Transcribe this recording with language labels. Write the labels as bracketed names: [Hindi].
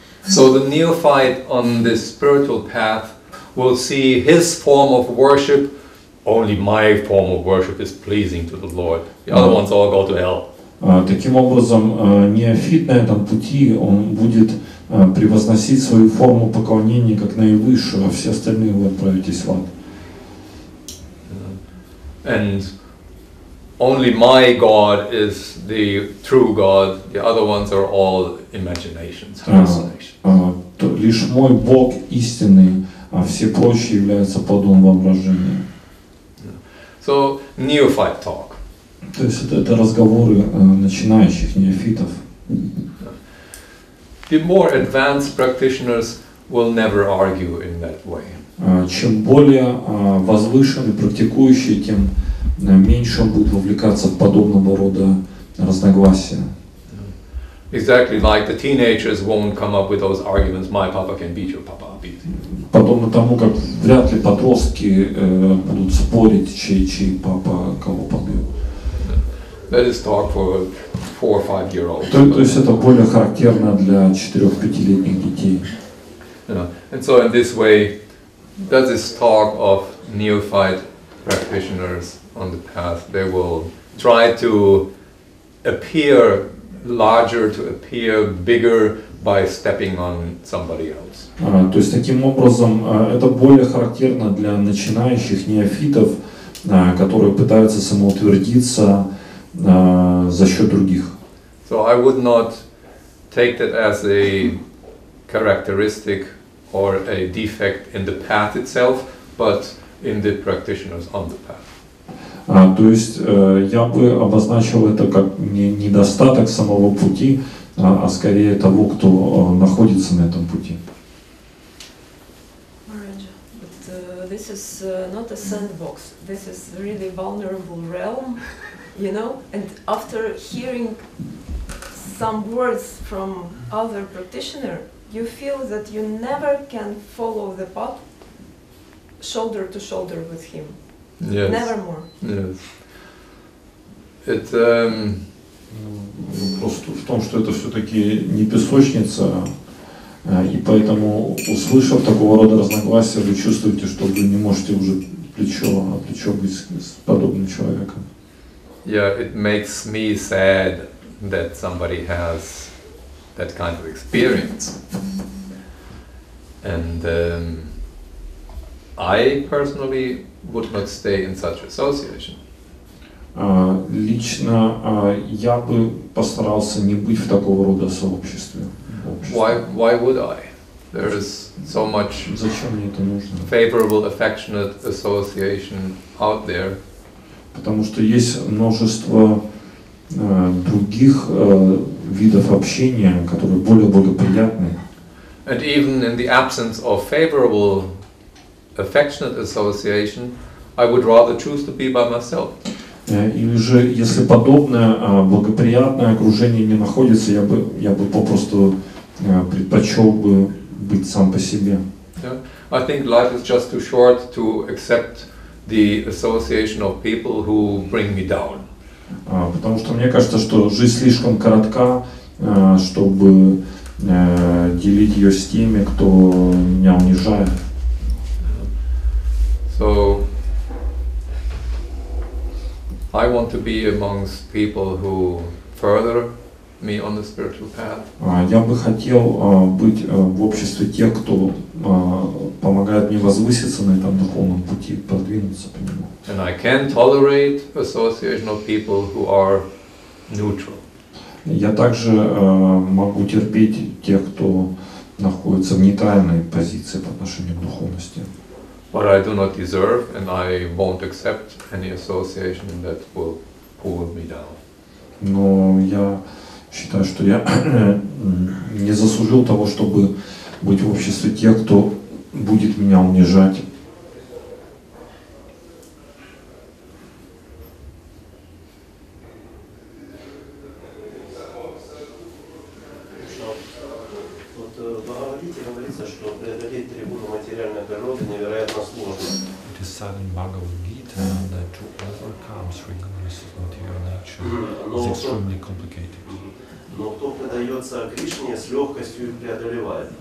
[English] So the neophyte on this spiritual path will see his form of worship. Only my form of worship is pleasing to the Lord. The other ones all go to hell. [Russian] Таким образом, неофит на этом пути, он будет превозносить свою форму поклонения как наивысшую, а все остальные вы отправитесь в ад. [English] And only my God is the true God. The other ones are all imaginations, hallucinations. [Russian] Лишь мой Бог истинный, а все прочие являются плодом воображения. [English] So neophyte talk. [Russian] То есть это разговоры начинающих неофитов. [English] The more advanced practitioners will never argue in that way. [Russian] Чем более возвышенный практикующий, тем меньше он будет вовлекаться в подобного рода разногласия. [English] Exactly like the teenagers won't come up with those arguments. My papa can beat your papa. [Russian] Подобно тому, как вряд ли подростки будут спорить, чей папа кого побил. [English] That is talk for 4 or 5-year-olds. [Russian] То есть это более характерно для 4-5-летних детей. [English] And so in this way, does this talk of neophyte practitioners on the path, they will try to appear larger, to appear bigger by stepping on somebody else. [Russian] То есть таким образом это более характерно для начинающих неофитов, которые пытаются самоутвердиться за счет других. [English] So I would not take that as a characteristic or a defect in the path itself, but in the practitioners on the path. [Russian] То есть я бы обозначил это как не недостаток самого пути, а скорее того, кто находится на этом пути. [English] Maharaj, but this is not a sandbox. This is really vulnerable realm, you know. And after hearing some words from other practitioner, you feel that you never can follow the path shoulder to shoulder with him. Yes. Never more. Yes. It. [Russian] Вопрос в том, что это все-таки не песочница, и поэтому, услышав такого рода разногласия, вы чувствуете, что вы не можете уже плечо быть с подобным человеком. [English] Yeah, it makes me sad that somebody has that kind of experience. And I personally would not stay in such association. [Russian] Лично я бы постарался не быть в такого рода сообществе. [English] Why would I? There is so much [Russian] Зачем мне это нужно? [English] favorable, affectionate association out there. [Russian] Потому что есть множество других видов общения, которые более благоприятны. [English] And even in the absence of favorable, affectionate association, I would rather choose to be by myself. [Russian] Или же, если подобное благоприятное окружение не находится, я бы попросту предпочел бы быть сам по себе. [English] Yeah. I think life is just too short to accept the association of people who bring me down. [Russian] Потому что мне кажется, что жизнь слишком коротка, чтобы делить ее с теми, кто меня унижает. [English] So I want to be amongst people who further me on the spiritual path. [Russian] Я бы хотел быть в обществе тех, кто помогает мне возвыситься на этом духовном пути, продвинуться по нему. [English] And I can tolerate association of people who are neutral. [Russian] Я также могу терпеть тех, кто находится в нейтральной позиции по отношению к духовности. [English] But I do not deserve, and I won't accept any association that will pull me down. [Russian] Но я считаю, что я не заслужил того, чтобы быть в обществе тех, кто будет меня унижать. Говорится, что преодолеть три гуна материальной природы невероятно сложно. [English] It is said in Bhagavad Gita that to overcome three gunas of material nature is extremely complicated. [Russian] Но кто предается Кришне, с легкостью преодолевает.